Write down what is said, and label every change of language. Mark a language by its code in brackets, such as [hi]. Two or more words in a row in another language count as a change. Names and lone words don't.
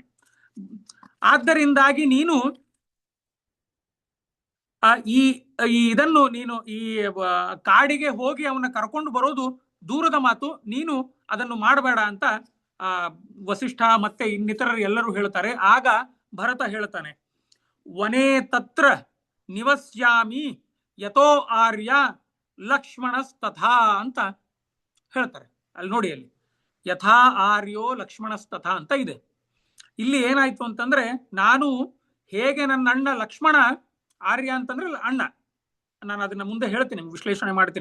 [kn] ಆದ್ದರಿಂದಾಗಿ ನೀನು ಇದನ್ನು ನೀನು ಈ ಕಾಡಿಗೆ ಹೋಗಿ ಅವನ ಕರ್ಕೊಂಡು ಬರೋದು ದೂರದ ಮಾತು, ನೀನು ಅದನ್ನು ಮಾಡಬೇಡ ಅಂತ ವಸಿಷ್ಠ ಮತ್ತೆ ಇನ್ನಿತರರು ಎಲ್ಲರೂ ಹೇಳ್ತಾರೆ. ಆಗ ಭರತ ಹೇಳ್ತಾನೆ, [sa] ವನೇ ತತ್ರ ನಿವಸ್ಯಾಮಿ ಯಥೋ ಆರ್ಯ ಲಕ್ಷ್ಮಣಸ್ತಥಾ [kn] ಅಂತ ಹೇಳ್ತಾರೆ. ಅಲ್ಲಿ ನೋಡಿ, ಅಲ್ಲಿ [sa] ಯಥಾ ಆರ್ಯೋ ಲಕ್ಷ್ಮಣಸ್ತಥಾ [kn] ಅಂತ ಇದೆ. ಇಲ್ಲಿ ಏನಾಯ್ತು ಅಂತಂದ್ರೆ, ನಾನು ಹೇಗೆ ನನ್ನ ಅಣ್ಣ ಲಕ್ಷ್ಮಣ, ಆರ್ಯ ಅಂತಂದ್ರೆ ಅಣ್ಣ, ನಾನು ಅದನ್ನ ಮುಂದೆ ಹೇಳ್ತೀನಿ, ವಿಶ್ಲೇಷಣೆ ಮಾಡ್ತೀನಿ.